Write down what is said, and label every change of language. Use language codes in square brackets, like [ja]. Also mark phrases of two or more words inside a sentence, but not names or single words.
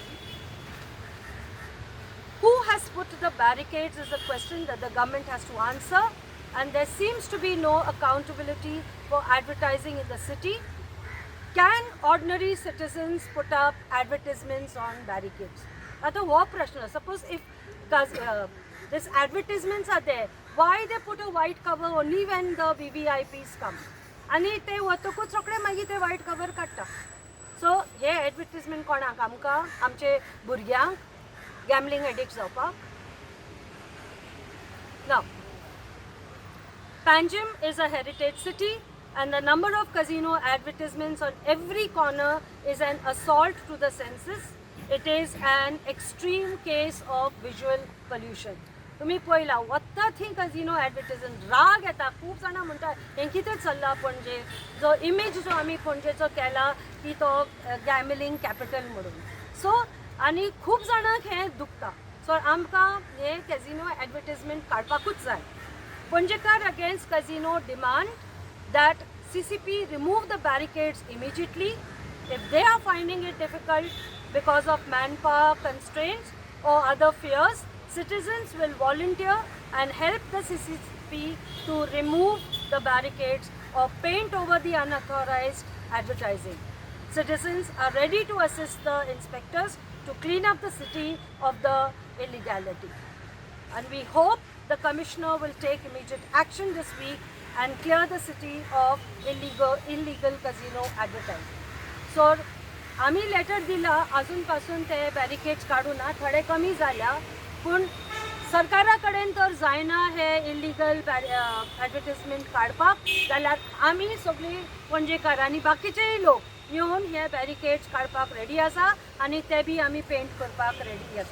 [en] Who has put the barricades is a question that the government has to answer, and there seems to be no accountability for advertising in the city. Can ordinary citizens put up advertisements on barricades? That's what question. Suppose if these advertisements are there, why they put a white cover only when the VVIPs come? [kok] आणि ते वतकूच रोखडे मागीर ते व्हाईट कवर काडटा. सो हे एडवर्टिजमेंट कोणाक? आमकां, आमचे भुरग्यांक, [en] gambling addict [kok] जावपाक? [en] Now, Panjim is a heritage city, and the number of casino advertisements on every corner is an assault to the senses. It is an extreme case of visual pollution. [kok] तुम्ही पळयला वता थंय [en] casino advertisement, [kok] राग येता. खूब जाणां म्हणटा हें कितें चल्लां पणजे, जो इमेज जो आमी पणजेचो केला की तो [en] gambling capital [kok] म्हणून. सो आनी खूब जाणांक हें दुखता. सो आमकां हे [en] casino advertisement [kok] काडपाकूच जाय. [en] Panjekar against casino demand that CCP remove the barricades immediately. If they are finding it difficult because of manpower constraints or other fears, citizens will volunteer and help the CCP to remove the barricades or paint over the unauthorized advertising. Citizens are ready to assist the inspectors to clean up the city of the illegality. And we hope the commissioner will take immediate action this week and clear the city of illegal casino advertising. [kok] So आम्ही लेटर दिला अजूनपासून ते बॅरिकेड्स काडूना थोडे कमी जाल्या पूण सरकारा कडेन तर जायना हे [en] illegal advertisement [kok] काडपाक जाल्यार आमी सगळीं पणजेकार आनी बाकीचेय लोक येवन हे बॅरिकेड्स काडपाक रेडी आसा आनी ते बी आमी पेंट करपाक रेडी आसा.